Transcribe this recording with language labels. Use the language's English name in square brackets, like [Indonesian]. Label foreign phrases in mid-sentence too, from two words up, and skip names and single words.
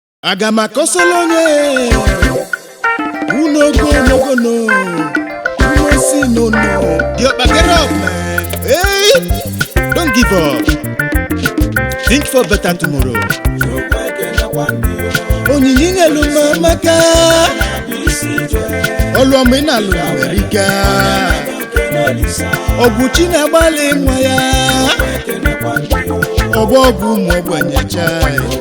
[Igbo] Aga m akọsala onye unu ogo onogo no. Unu si no no. [English] The Okpa, get up, man. Hey! Don't give up. Think for better tomorrow. [Igbo] Onyinye nyelu m amaka. Olu ọma ị na-alụ nwere ike. Ọgwụ chi na-agbalị nwa ya. Ọgwụ ọgwụ ụmụ ogbenye chai.